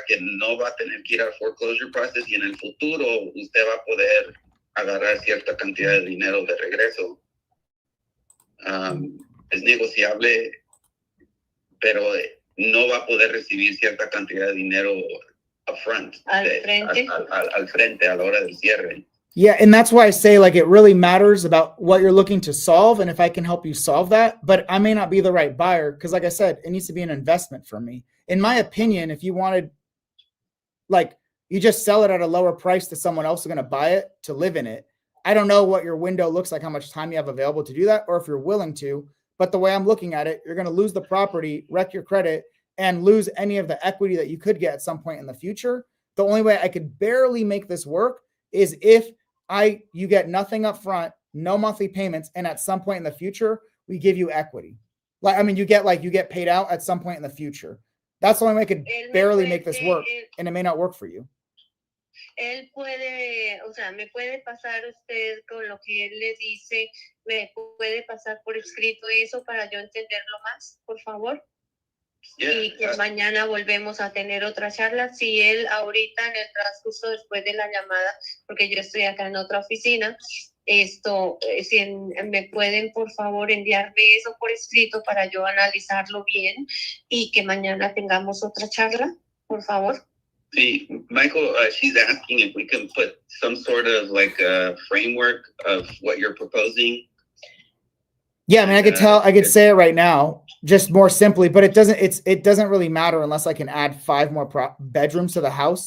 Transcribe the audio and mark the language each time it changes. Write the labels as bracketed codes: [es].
[es] Que no va a tener que ir al foreclosure process y en el futuro usted va a poder agarrar cierta cantidad de dinero de regreso. Es negociable, pero no va a poder recibir cierta cantidad de dinero upfront. Al frente, a la hora del cierre. [en] Yeah, and that's why I say, like, it really matters about what you're looking to solve and if I can help you solve that. But I may not be the right buyer because, like I said, it needs to be an investment for me. In my opinion, if you wanted, like, you just sell it at a lower price to someone else who's going to buy it to live in it. I don't know what your window looks like, how much time you have available to do that, or if you're willing to. But the way I'm looking at it, you're going to lose the property, wreck your credit, and lose any of the equity that you could get at some point in the future. The only way I could barely make this work is if you get nothing up front, no monthly payments, and at some point in the future, we give you equity. Like, I mean, you get paid out at some point in the future. That's the only way I could barely make this work, and it may not work for you. [es] Él puede, o sea, me puede pasar usted con lo que él le dice, me puede pasar por escrito eso para yo entenderlo más, por favor. Y que mañana volvemos a tener otra charla. Si él ahorita en el transcurso después de la llamada, porque yo estoy acá en otra oficina, Si me pueden por favor enviarme eso por escrito para yo analizarlo bien y que mañana tengamos otra charla, por favor. [en] See, Michael, she's asking if we can put some sort of like a framework of what you're proposing. Yeah, I mean, I could say it right now, just more simply, but it doesn't really matter unless I can add 5 more bedrooms to the house.